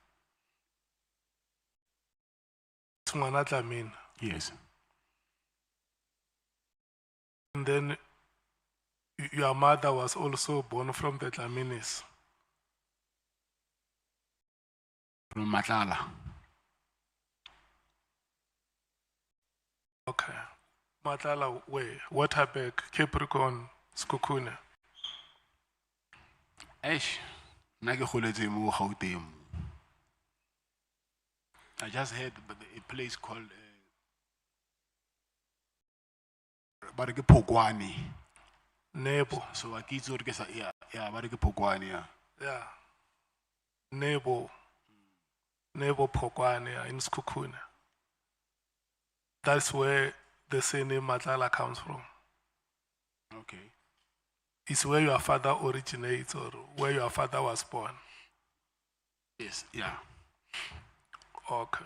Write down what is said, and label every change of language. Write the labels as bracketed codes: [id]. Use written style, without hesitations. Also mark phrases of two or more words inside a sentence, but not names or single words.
[en] is Matlala. Yes. And then your mother was also born from the Tlaminis. From Matlala. Okay. Matlala, where? Waterberg, Capricorn, Skukune. [tn] Eish, nna ke goletse mo Gauteng. [en] I just heard a place called [tn] ba re ke [en] Phokwane. Nebo. [tn] So I kitso re ke sa yeah ba re ke Phokwane yeah. [en] Yeah. Nebo Phokwane in Skukune. That's where the surname Matlala comes from. Okay. It's where your father originates or where your father was born. Yes, yeah. Okay.